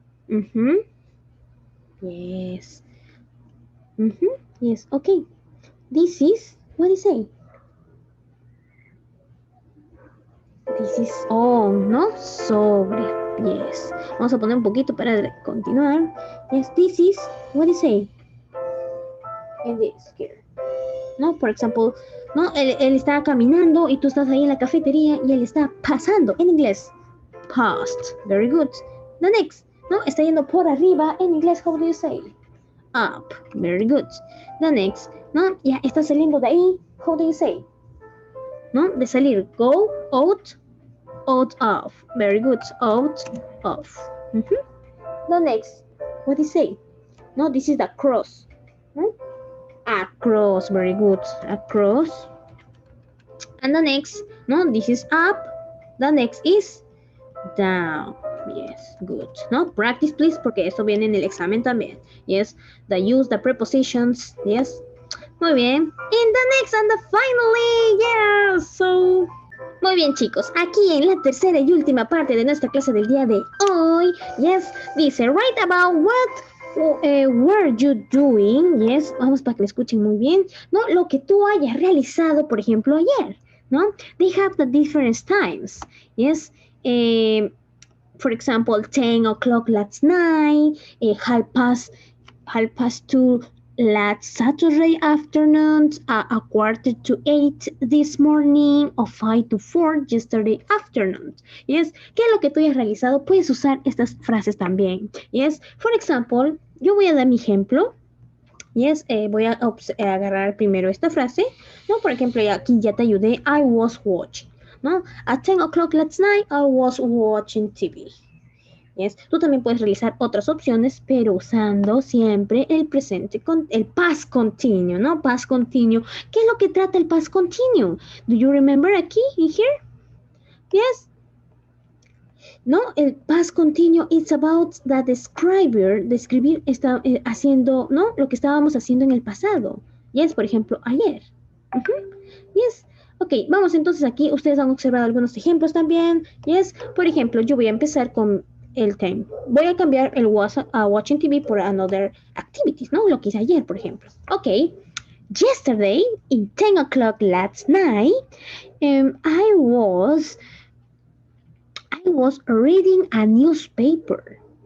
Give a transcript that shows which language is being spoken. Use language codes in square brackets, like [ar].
[en] Yes. Yes, okay. This is, what do you say? This is on, ¿no? Sobre. Yes. [es] Vamos a poner un poquito para continuar. [en] Yes, this is, what do you say? And this here. [es] ¿No? Por ejemplo, ¿no? Él está caminando y tú estás ahí en la cafetería y él está pasando. En inglés, [en] past. Very good. The next, ¿no? [es] Está yendo por arriba. En inglés, [en] how do you say? Up. Very good. The next, ¿no? [es] Ya está saliendo de ahí. [en] How do you say? [es] ¿No? De salir. [en] Go, out, out of. Very good. Out of. The next, what do you say? No, this is the cross. Across. Very good. Across. And the next, no, this is up. The next is down. Yes, good. No, practice please, [es] porque esto viene en el examen también. [en] Yes, the use, the prepositions. Yes. [es] Muy bien. [en] And the next and the finally, yes. [es] So, muy bien, chicos. Aquí en la tercera y última parte de nuestra clase del día de hoy, yes, dice, [en] write about what were you doing? [es] Yes, vamos para que me escuchen muy bien. No, lo que tú hayas realizado, por ejemplo, ayer. [en] No, they have the different times. Yes. For example, 10 o'clock last night, 2:30 last Saturday afternoon, 7:45 this morning, or 5 to 4 yesterday afternoon. [es] Yes, ¿qué es lo que tú hayas realizado? Puedes usar estas frases también. Yes, [en] for example, [es] yo voy a dar mi ejemplo. Yes, voy a agarrar primero esta frase. No, por ejemplo, aquí ya te ayudé. [en] I was watching. No, at 10 o'clock last night, I was watching TV. Yes. [es] Tú también puedes realizar otras opciones, pero usando siempre el presente, el past continuo, ¿no? Past continuo. ¿Qué es lo que trata el past continuo? [en] Do you remember aquí, in here? [es] Yes. No, el past continuo [en] it's about the [es] describir está haciendo, ¿no? Lo que estábamos haciendo en el pasado. Yes, por ejemplo, ayer. Yes. Ok, vamos entonces aquí. Ustedes han observado algunos ejemplos también. Yes. Por ejemplo, yo voy a empezar con el time. Voy a cambiar el watching TV por [en] another activities, [es] ¿no? Lo que hice ayer, por ejemplo. [en] Ok. Yesterday, in 10 o'clock last night, I was reading a newspaper.